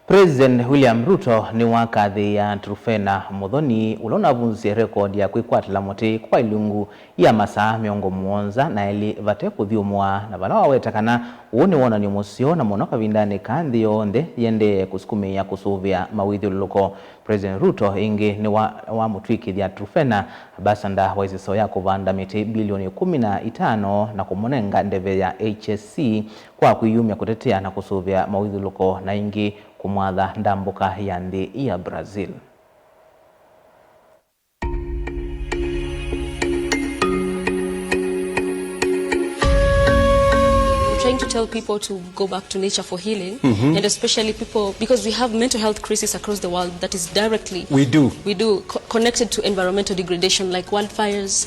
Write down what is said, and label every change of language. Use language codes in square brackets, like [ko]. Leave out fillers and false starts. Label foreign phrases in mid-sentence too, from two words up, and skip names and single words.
[kam] President William Ruto Niwakathiia Truphena Muthoni Unavunzisye rekodi ya Kwikwatila Muti kwa Ilungu ya Masaa miongo muonza na eli Vate Kuthyumua na Vala Waweta Kana Wonanio Museo na Muno Kavindani Nthi Yonthe Yiendeeye Kusukumiia Kusuvia Mawithyululuko. President Ruto Ingi Niwamutwikithya Truphena basanda wa Iseso ya Kuvanda miti bilioni 15 na Kumunenga Ndeve ya HSC kwa kuyumya kutetea na Kusuvia Mawithyululuko na Ingi kumwadha ndambuka ya Nthi ya Brazil. [en] Trying to tell people to go back to nature for healing, and especially people, because we have mental health crisis across the world that is directly connected to environmental degradation, like wildfires.